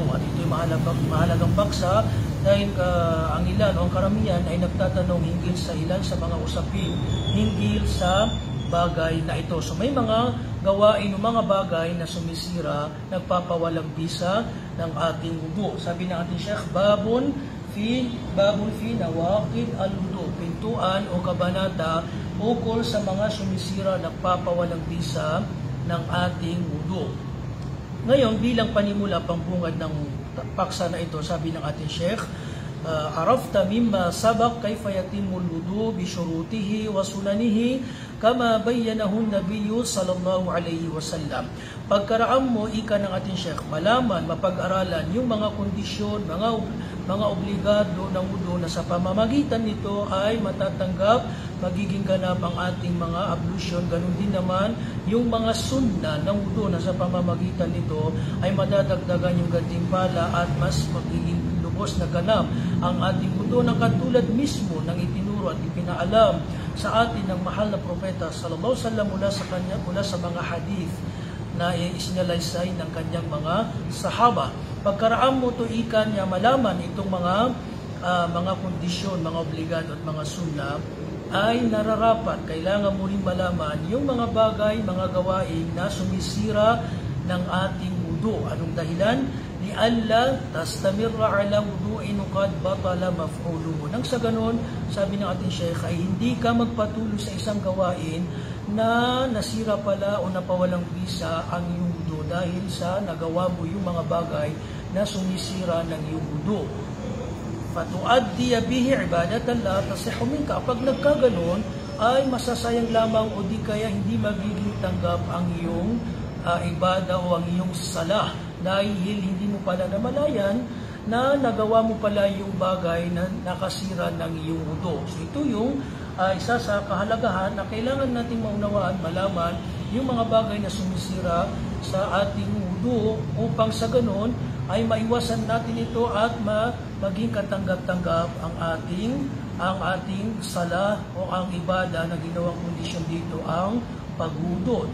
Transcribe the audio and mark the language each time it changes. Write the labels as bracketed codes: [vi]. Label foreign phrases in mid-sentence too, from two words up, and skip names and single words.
[tl] At ito'y mahalagang paksa dahil ang ilan o ang karamihan ay nagtatanong hinggil sa ilan sa mga usapin hinggil sa bagay na ito. So may mga gawain o mga bagay na sumisira, nagpapawalang bisa ng ating wudu. Sabi ng ating Sheikh, [ar] باب في نواقض الوضوء, [tl] pintuan o kabanata ukol sa mga sumisira, nagpapawalang bisa ng ating wudu. Ngayon, bilang panimula, pambungad ng paksa na ito, sabi ng ating Sheikh, [ar] عرفت مما سبق كيف يتم الوضوء بشروطه وسننه كما بينه النبي صلى الله عليه وسلم. [tl] Pagkaraan mo, ika ng ating Sheikh, malaman, mapag-aralan yung mga kondisyon, mga obligado ng wudu na sa pamamagitan nito ay matatanggap, magiging ganap ang ating mga ablusyon. Ganun din naman yung mga sunna ng wudu na sa pamamagitan nito ay madadagdagan yung gantimpala at mas magiging lubos na ganap ang ating wudu, na katulad mismo ng itinuro at ipinaalam sa atin ng mahal na propeta [ar] صلى الله عليه وسلم [tl] mula sa mga hadith na isinalaysay ng kanyang mga sahaba. Pagkaraan mo to, ikan niya, malaman itong mga kondisyon, mga obligado at mga sunna ay nararapat. Kailangan mo rin malaman yung mga bagay, mga gawain na sumisira ng ating wudu. Anong dahilan? [ar] لئلا تستمر على وضوء قد بطل مفعوله. [tl] Nang sa ganun, sabi ng ating Sheikh, ay hindi ka magpatuloy sa isang gawain na nasira pala o napawalang bisa ang iyong wudu dahil sa nagawa mo yung mga bagay na sumisira ng iyong wudu. [ar] فتؤدي به عبادة لا تصح منك. [tl] Kapag nagkaganon, ay masasayang lamang o di kaya hindi magiging tanggap ang iyong ibada o ang iyong salah, dahil hindi mo pala namalayan na nagawa mo pala yung bagay na nakasira ng iyong wudu. So ito yung isa sa kahalagahan na kailangan nating maunawaan, malaman yung mga bagay na sumisira sa ating wudu upang sa ganon ay maiwasan natin ito at maging katanggap-tanggap ang ating salah o ang ibada na ginawang kondisyon dito ang pagwudu.